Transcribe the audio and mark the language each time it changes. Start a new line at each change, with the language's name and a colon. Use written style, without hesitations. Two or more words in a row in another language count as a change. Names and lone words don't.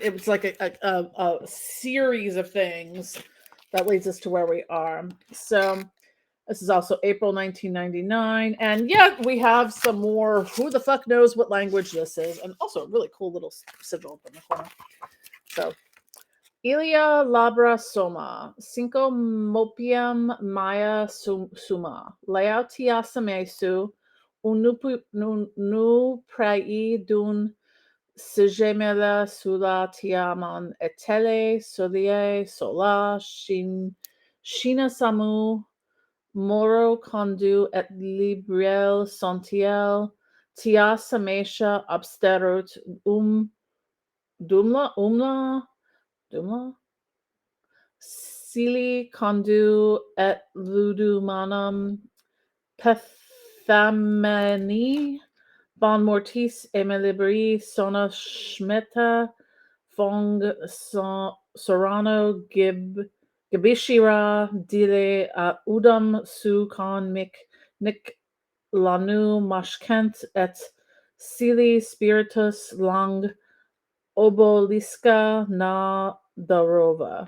English: It was like a series of things that leads us to where we are. So this is also April 1999. And yet we have some more, who the fuck knows what language this is. And also a really cool little sigil up in the corner. So, Ilia labra soma, cinco mopium maya suma, leautia samesu, nu prai dun sigemela sula tiamon etele solie sola shina samu moro condu et libriel sontiel tia samesha absterut dumla Sili condu et ludumanum pethameni bon mortis emelibri sona schmeta fong sorano gibishira dile udum su con mic nick lanu mashkent et Sili spiritus lang oboliska na darova.